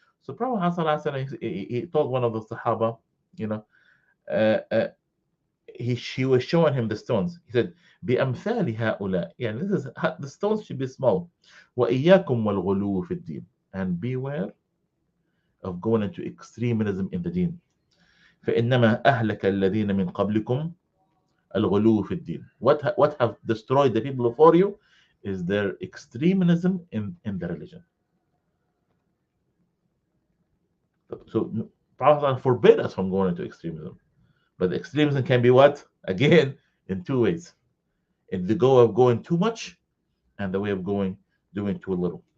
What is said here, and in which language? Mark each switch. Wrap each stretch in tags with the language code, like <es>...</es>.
<en>So Prophet Muhammad sallallahu he told one of the Sahaba, uh, uh, she was showing him the stones. He said,</en> <ar>بأمثال هؤلاء,</ar> <en>this is, the stones should be small.</en> <ar>وإياكم والغلو في الدين,</ar> <en>and beware of going into extremism in the deen.</en> <ar>فإنما أهلك الذين من قبلكم الغلو في الدين.</ar> <en>What have destroyed the people before you is their extremism in the religion. So Prophet forbid us from going into extremism. But extremism can be what? Again, in two ways. In the goal of going too much and the way of doing too little.</en>